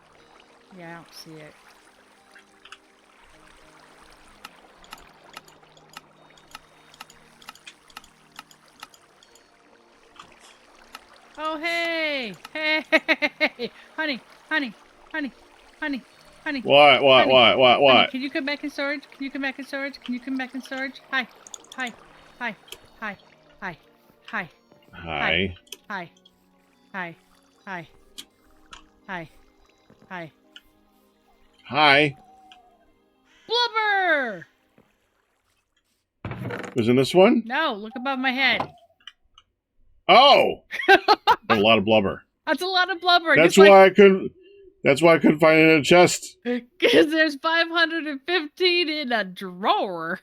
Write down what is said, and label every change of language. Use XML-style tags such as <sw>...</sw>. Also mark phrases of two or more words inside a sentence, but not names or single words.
<en>Yeah, I don't see it. Oh, hey! Hey! Honey! Honey! Honey! Honey! Honey! What? Honey, can you come back in storage? Can you come back in storage? Can you come back in storage? Hi! Hi! Hi! Hi! Hi! Hi! Hi. Hi! Hi! Hi! Hi! Hi! Hi. Blubber! Was in this one? No, look above my head. Oh! A lot of blubber. That's a lot of blubber. That's why I couldn't. That's why I couldn't find it in a chest. Because there's 515 in a drawer.</en>